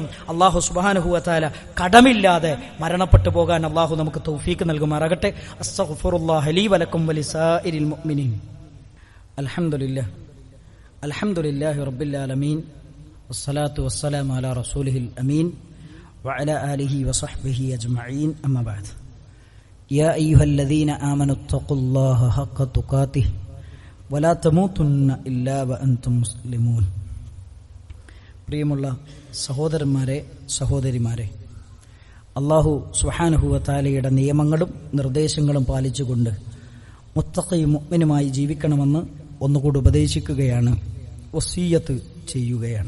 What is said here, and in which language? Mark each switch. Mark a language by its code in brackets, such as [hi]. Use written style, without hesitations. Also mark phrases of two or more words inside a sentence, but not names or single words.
[ml] അല്ലാഹു [ar] سبحانه وتعالى [ml] കടമില്ലാതെ മരണപ്പെട്ടു പോകാൻ അല്ലാഹു നമുക്ക് തൗഫീക്ക് നൽകുമാറാകട്ടെ. [ar] أستغفر الله لي ولكم ولسائر المؤمنين. الحمد لله رب العالمين والصلاة والسلام على رسوله الأمين وعلى آله وصحبه أجمعين أما بعد يا أيها الذين آمنوا اتقوا الله حق تقاته ولا تموتن إلا وأنتم مسلمون. [ml] പ്രിയമുള്ള സഹോദരന്മാരെ സഹോദരിമാരെ, അല്ലാഹു സുബ്ഹാനഹു വ തആലയുടെ നിയമങ്ങളും നിർദ്ദേശങ്ങളും പാലിച്ചുകൊണ്ട് മുത്തഖി മുഅ്മിനുമായി ജീവിക്കണമെന്ന് ഒന്നുകൂടി ഉപദേശിക്കുകയാണ്, വസിയ്യത്ത് ചെയ്യുകയാണ്.